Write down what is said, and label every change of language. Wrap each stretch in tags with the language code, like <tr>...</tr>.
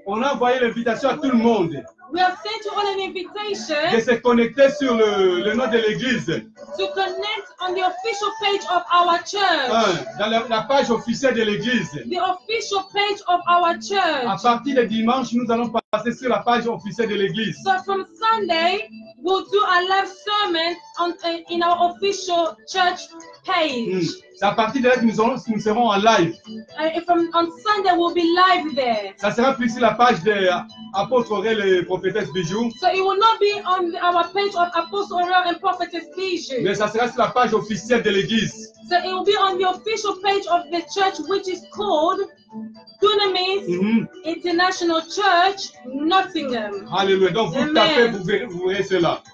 <fr>on a envoyé l'invitation à tout le monde</fr> <en>we have sent you all an</en> <fr>de</fr> <en>invitation</en> <fr>se connecter sur le nom de l'église.</fr> <en>to connect on the official page of our church.</en> <fr>Dans la page officielle de l'église.</fr> <en>The official page of our</en> <fr>À</fr> <en>church.</en> <fr>partir de dimanche, nous allons passer sur la page officielle de l'église.</fr> <en>So from Sunday, we'll do a live sermon on in our official church page.</en> <fr>C'est à partir de là que nous serons en live.</fr> <en>On Sunday, we'll be live there.</en> <fr>Ça sera plus sur la page des apôtres Aurel et prophétesse Bijou.</fr> <en>So it will not be on our page of Apostle Aurel and Prophetess Bijou.</en> <fr>Mais ça sera sur la page officielle de l'église.</fr> <en>So it will be on the official page of the church, which is called Dunamis International Church, Nottingham.</en> <fr>Alléluia. Donc vous tapez, vous verrez cela.</fr>